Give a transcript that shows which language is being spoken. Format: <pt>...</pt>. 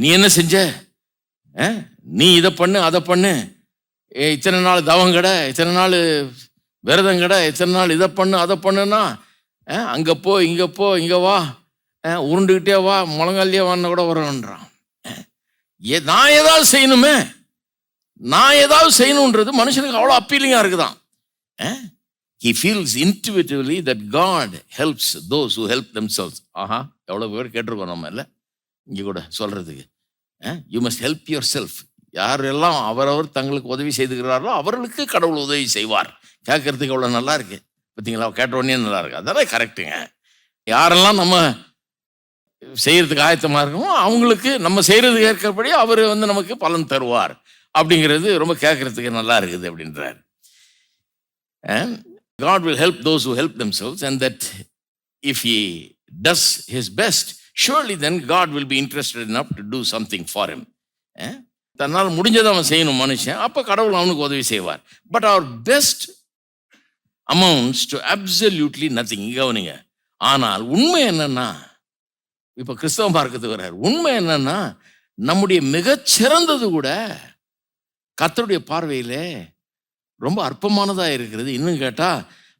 <ta>நீ என்ன செஞ்ச, நீ இதை பண்ணு அதை பண்ணு, இத்தனை நாள் தவம் கடை, இத்தனை நாள் விரதம் கடை, இத்தனை நாள் இதை பண்ணு அதை பண்ணுன்னா, அங்கே போ இங்கே போ இங்கே வா, உருண்டுக்கிட்டே வா, முழங்காலியே வான்னு கூட வரணுன்றான். நான் ஏதாவது செய்யணுமே, நான் ஏதாவது செய்யணுன்றது மனுஷனுக்கு அவ்வளோ அப்பீலிங்காக இருக்குதான்.</ta> <en>He feels intuitively that God helps those who help themselves.</en> <ta>ஆஹா, எவ்வளோ பேர் கேட்டிருக்கோம் நம்ம இல்லை இங்கே கூட சொல்கிறதுக்கு.</ta> <en>You must help yourself.</en> <ta>யாரெல்லாம் அவரவர் தங்களுக்கு உதவி செய்துகிறார்களோ அவர்களுக்கு கடவுள் உதவி செய்வார். கேட்கறதுக்கு எவ்வளோ நல்லா இருக்கு பார்த்தீங்களா? கேட்ட உடனே நல்லா இருக்கு. அதெல்லாம் கரெக்டுங்க. யாரெல்லாம் நம்ம செய்யறதுக்கு ஆயத்தமாக இருக்கமோ அவங்களுக்கு நம்ம செய்யறதுக்கு ஏற்கபடி அவர் நமக்கு பலன் தருவார் அப்படிங்கிறது ரொம்ப கேட்கறதுக்கு நல்லா இருக்குது அப்படின்றார்.</ta> <en>God will help those who help themselves, and that if he does his best, surely then God will be interested enough to do something for him.</en> <ta>தன்னால் முடிஞ்சதை அவன் செய்யணும் மனுஷன், அப்போ கடவுள் அவனுக்கு உதவி செய்வார்.</ta> <en>But அவர் best amounts to absolutely nothing.</en> <ta>கவனிங்க. ஆனால் உண்மை என்னன்னா, இப்போ கிறிஸ்தவ மார்க்கத்துக்கு வர்றார். உண்மை என்னன்னா, நம்முடைய மிகச்சிறந்தது கூட கர்த்தருடைய பார்வையிலே ரொம்ப அற்பமானதாக இருக்கிறது. இன்னும் கேட்டால்</ta>